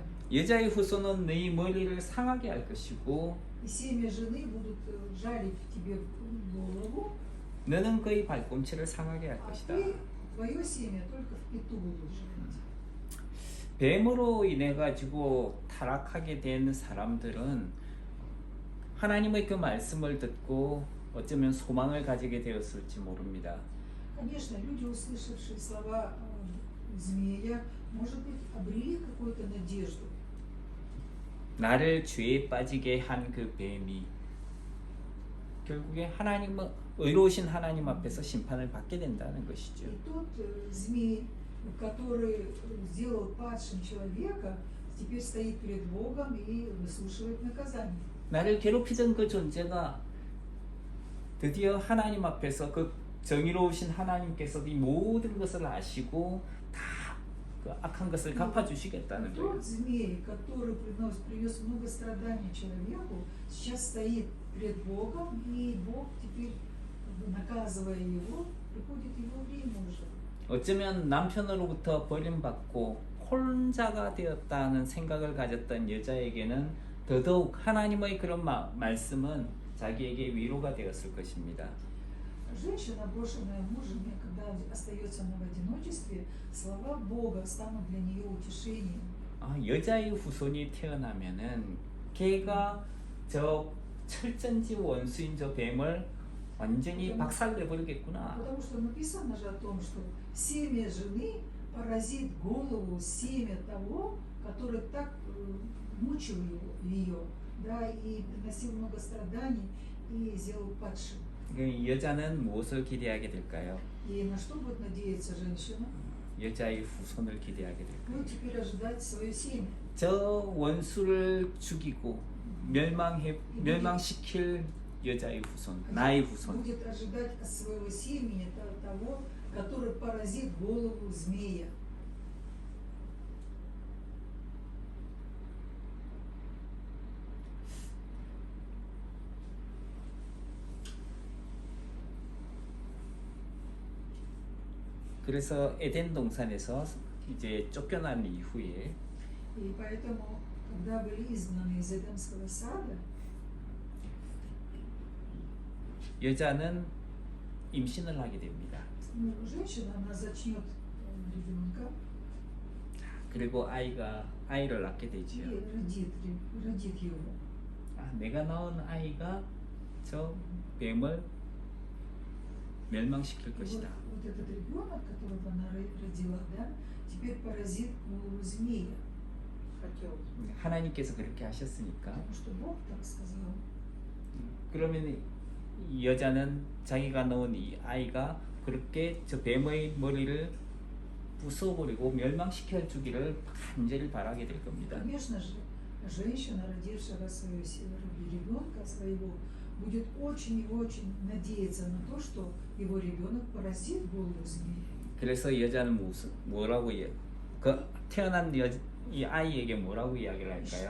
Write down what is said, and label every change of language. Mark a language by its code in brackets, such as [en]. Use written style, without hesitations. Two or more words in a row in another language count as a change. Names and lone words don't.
[ko] 여자의 후손은 너희 머리를 상하게 할 것이고 [ru] И семя жены будут жалить тебе в голову, [ko] 너는 그의 발꿈치를 상하게 할 [ru] а [ko] 것이다. [ru] ты, твое семя только в пяту будут жалить. [ko] 뱀으로 인해 가지고 타락하게 된 사람들은 하나님의 그 말씀을 듣고 어쩌면 소망을 가지게 되었을지 모릅니다. [ru] Конечно, люди, услышавшие слова змея, может быть, обрели какую-то надежду. [ko] 나를 죄에 빠지게 한 그 뱀이 결국에 하나님은 의로우신 하나님 앞에서 심판을 받게 된다는 것이죠. [ru] И тот змей, который сделал падшим человека, теперь стоит перед Богом и выслушивает наказание. [ko] 나를 괴롭히던 그 존재가 드디어 하나님 앞에서 그 정의로우신 하나님께서 이 모든 것을 아시고 다 그 악한 것을 갚아주시겠다는 거예요. [ru] Тот змей, который принес много страданий человеку, сейчас стоит перед Богом, и Бог теперь, наказывая его, приходит его время уже. [ko] 어쩌면 남편으로부터 버림받고 혼자가 되었다는 생각을 가졌던 여자에게는 더더욱 하나님의 그런 말씀은 자기에게 위로가 되었을 것입니다. [ru] Женщина, брошенная мужем, когда остается она в одиночестве, слова Бога станут для нее утешением. [ko] 여자의 후손이 태어나면은 걔가 저 철전지 원수인 저 뱀을 완전히 박살내버리겠구나. [ru] Потому что написано же о том, что семя жены поразит голову семя того, который так мучил ее, да, и приносил много страданий и сделал падшим. [ko] 여자는 무엇을 기대하게 될까요? [ru] И на что будет надеяться женщина? [ko] 여자의 후손을 기대하게 될까요? [ru] Ну, теперь ожидать свое семя. [ko] 저 원수를 죽이고 멸망시킬 여자의 후손, 나의 후손. [ru] Будет ожидать от своего семени того, который поразит голову змея. [ko] 그래서 에덴 동산에서 이제 쫓겨난 이후에 [ru] И поэтому, когда были изгнаны из Эдемского сада, [ko] 여자는 임신을 하게 됩니다. [ru] ну, женщина, она зачнет ребенка [ko] 그리고 아이를 낳게 [ru] и [ko] 되지요. [ru] родит его. [ko] 내가 낳은 아이가 저 뱀을 멸망시킬 [ru] И [ko] 것이다. [ru] вот этот ребенок, которого она родила, да, теперь поразит голову змея. хотелось. [ko] 하나님께서 그렇게 하셨으니까 [ru] Потому что Бог так сказал. [ko] 그러면 이 여자는 자기가 낳은 이 아이가 그렇게 저 뱀의 머리를 부숴버리고 멸망시켜 주기를 간절히 바라게 될 겁니다. [ru] Конечно же, женщина, родившего своего ребенка своего, будет очень и очень надеяться на то, что его ребенок поразит голову змея. [ko] 그래서 여자는 뭐라고 그 태어난 이 아이에게 뭐라고 이야기를 할까요?